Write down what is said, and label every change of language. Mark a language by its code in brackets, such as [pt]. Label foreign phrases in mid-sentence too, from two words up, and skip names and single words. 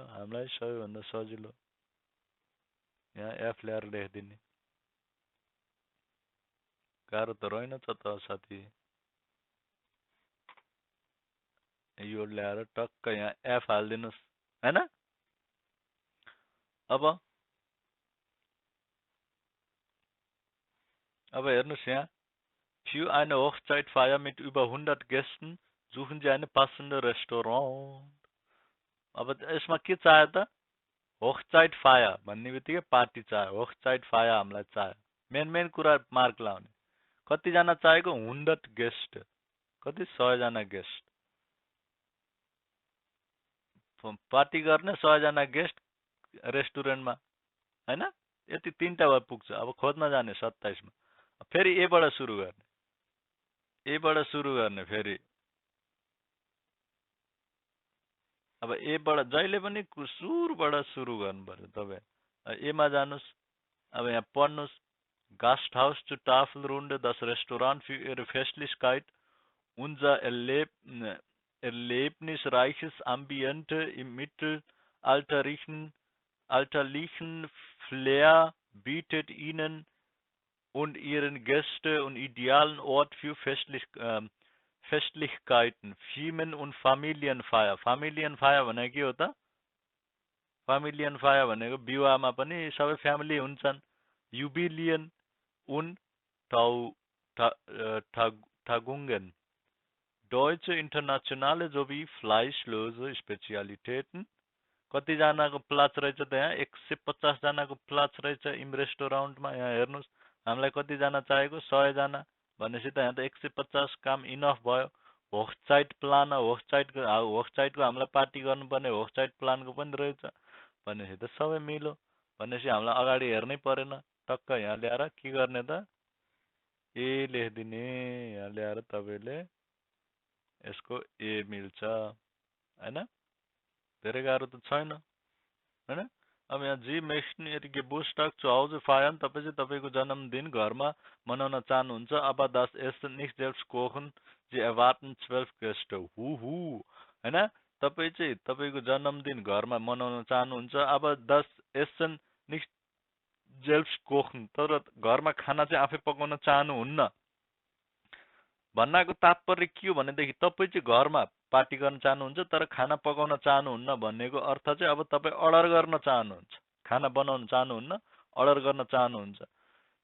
[ne] हामीलाई सबैभन्दा सजिलो यहाँ एफ ल्याएर लेखिदिने, गाह्रो त रहेनछ त साथी। यो ल्याएर टक्क यहाँ एफ हालिदिनुहोस्, होइन। अब हेर्नुहोस् यहाँ, [de] für eine Hochzeitfeier mit über 100 Gästen suchen Sie eine passende Restaurant। [ne] अब यसमा के चाहियो त, होक्साइटफायर भन्ने बित्तिकै पार्टी चाहियो, होक्साइटफायर हामीलाई चाहियो। मेन कुरा मार्क लाउने, कतिजना चाहिएको, 100 गेस्ट, कति 100 जना गेस्ट पार्टी गर्ने, 100 जना गेस्ट रेस्टुरेन्टमा, होइन। यति तीनटा भए पुग्छ। अब खोज्न जाने 27 मा, फेरि एबाट सुरु गर्ने, फेरि अब एबाट जहिले पनि सुरुबाट सुरु गर्नु पर्यो तपाईँ। एमा जानुहोस्, अब यहाँ पढ्नुहोस्, [de] Gasthaus zu Tafelrunde, das Restaurant für Ihre Festlichkeit, unser erlebnisreiches Ambiente im mittelalterlichen Flair bietet Ihnen und Ihren Gästen und idealen Ort für Festlichkeiten, Firmen und Familienfeier। [ne] Familienfeier भनेको के हो त, Familienfeier भनेको विवाहमा पनि सबै फ्यामिली हुन्छन्। [de] Jubiläen und Tagungen, deutsche, internationale sowie fleischlose Spezialitäten। [ne] कतिजनाको प्लाच रहेछ त यहाँ, 150 जनाको प्लाच रहेछ इम रेस्टुरेन्टमा। यहाँ हेर्नुहोस्, हामीलाई कतिजना चाहिएको, 100 जना भनेपछि त यहाँ त 150 काम इनफ भयो। होक्साइट प्लान, होक्साइटको हामीलाई पार्टी गर्नुपर्ने, होक्साइट प्लानको पनि रहेछ भनेपछि त सबै मिल्यो। भनेपछि हामीलाई अगाडि हेर्नै परेन, टक्क यहाँ ल्याएर के गर्ने त, ए लेखिदिने। यहाँ ल्याएर तपाईँले यसको ए मिल्छ, होइन, धेरै गाह्रो त छैन, होइन। अब यहाँ [de] जी möchten Ihr Geburtstag zu Hause feiern, [ne] तपाईँ चाहिँ तपाईँको जन्मदिन घरमा मनाउन चाहनुहुन्छ। [de] अब das Essen nicht selbst kochen, Sie erwarten 12 Gäste, [ne] होइन। तपाईँ चाहिँ तपाईँको जन्मदिन घरमा मनाउन चाहनुहुन्छ। [de] अब das Essen nicht selbst kochen, [ne] तर घरमा खाना चाहिँ आफै पकाउन चाहनुहुन्न। भन्नाको तात्पर्य के हो भनेदेखि, तपाईँ चाहिँ घरमा पार्टी गर्न चाहनुहुन्छ तर खाना पकाउन चाहनुहुन्न भन्नेको अर्थ चाहिँ अब तपाईँ अर्डर गर्न चाहनुहुन्छ, खाना बनाउन चाहनुहुन्न, अर्डर गर्न चाहनुहुन्छ।